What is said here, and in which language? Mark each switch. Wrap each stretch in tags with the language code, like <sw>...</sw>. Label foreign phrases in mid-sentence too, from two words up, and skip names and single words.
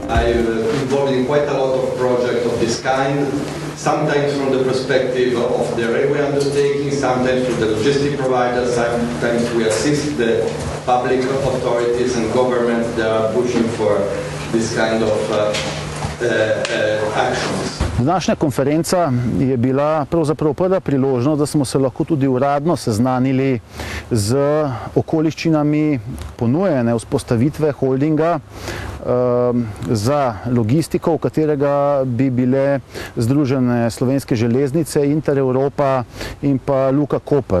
<en>involved in quite a lot of projects of this kind, sometimes from the perspective of the railway undertaking, sometimes from the logistic providers, sometimes we assist the public authorities and governments that are pushing for this kind of actions.</en> <sl>Današnja konferenca je bila pravzaprav prva priložnost, da smo se lahko tudi uradno seznanili z okoliščinami ponujene vzpostavitve holdinga za logistiko, v katerega bi bile združene Slovenske železnice, Intereuropa in pa Luka Koper.</sl>